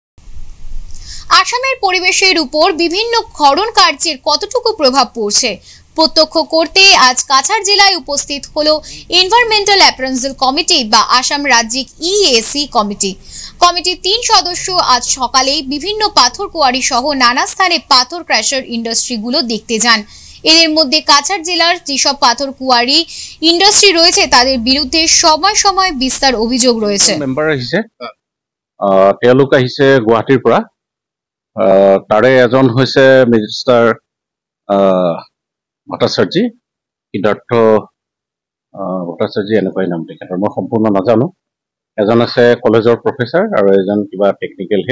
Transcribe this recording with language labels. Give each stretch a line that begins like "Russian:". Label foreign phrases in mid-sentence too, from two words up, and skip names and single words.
Bangla: আসামের পরিবেশের উপর বিভিন্ন খনন কার্যের কতটুকু প্রভাব পড়ছে প্রত্যক্ষ করতে আজ কাছাড় জেলায় উপস্থিত হলো
English: environmental appraisal committee
Bangla: বা আসাম রাজ্যিক ইএসি কমিটি। কমিটির 3 সদস্য আজ সকালেই বিভিন্ন পাথর কোয়ারি সহ নানা স্থানে পাথর
English: crusher industries
Bangla: দেখতে যান। এদের মধ্যে কাছাড় জেলার যেসব পাথর
English: quarry industry
Bangla: রয়েছে তাদের বিরুদ্ধে সময় সময় বিস্তার অভিযোগ রয়েছে।
Assamese: মেম্বার আহিছে, তেওঁলোক আহিছে গুৱাহাটীৰ পৰা। তাৰে এজন হৈছে মিনিষ্টাৰ ভট্টাচাৰ্যী, সিদ্ধাৰ্থ ভট্টাচাৰ্যী এনেকুৱাই নাম তেখেতৰ, মই সম্পূৰ্ণ নাজানো। এজন আছে
English: college professor
Assamese: আৰু এজন কিবা
English: technical head.